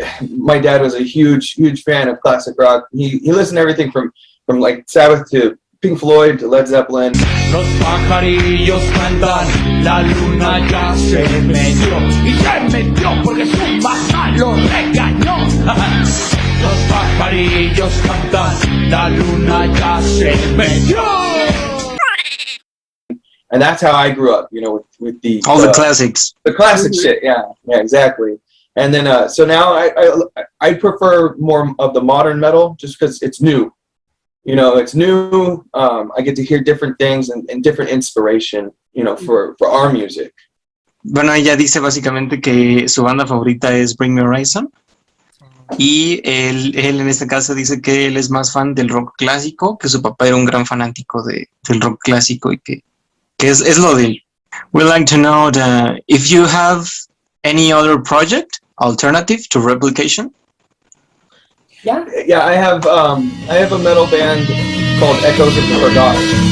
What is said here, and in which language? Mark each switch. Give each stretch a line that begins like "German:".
English: My dad was a huge fan of classic rock. He listened to everything from like Sabbath to Pink Floyd to Led Zeppelin.
Spanish: Los pajarillos cantan, la luna ya se metió y se metió porque su mamá lo regañó. Los pajarillos cantan, la luna ya se metió.
English: And that's how I grew up, with the all the classics. The classic shit, yeah, exactly. And then, so now I prefer more of the modern metal just because it's new. It's new. I get to hear different things and different inspiration, for our music.
Spanish: Bueno, ella dice básicamente que su banda favorita es Bring Me Horizon. Y él en este caso dice que él es más fan del rock clásico, que su papá era un gran fanático del rock clásico y que es lo de él.
English: We'd like to know if you have any other project alternative to Replication. Yeah, I have a metal band called Echoes of the Forgotten.